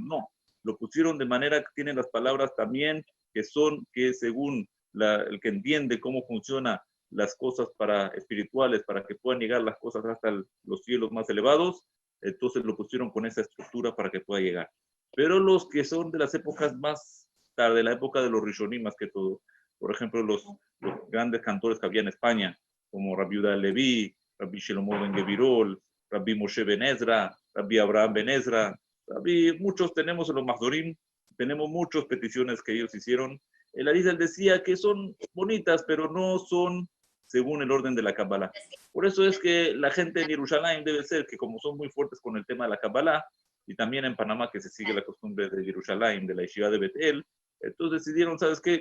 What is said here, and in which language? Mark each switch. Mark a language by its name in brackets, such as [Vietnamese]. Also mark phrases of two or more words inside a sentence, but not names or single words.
[Spanish] No, lo pusieron de manera que tienen las palabras también que según el que entiende cómo funciona las cosas espirituales para que puedan llegar las cosas hasta los cielos más elevados, entonces lo pusieron con esa estructura para que pueda llegar. Pero los que son de las épocas más tarde, la época de los Rishonim más que todo, por ejemplo, los grandes cantores que había en España, como Rabbi Yehuda Leví, Rabbi Shlomo ben Gebirol, Rabbi Moshe ben Ezra, Rabbi Abraham ben Ezra, muchos tenemos en los Mahzorim, tenemos muchas peticiones que ellos hicieron. El Arizal decía que son bonitas, pero no son según el orden de la Kabbalah. Por eso es que la gente en Jerusalén debe ser que como son muy fuertes con el tema de la Kabbalah, y también en Panamá que se sigue la costumbre de Jerusalén, de la Yeshiva de Betel, entonces decidieron, ¿sabes qué?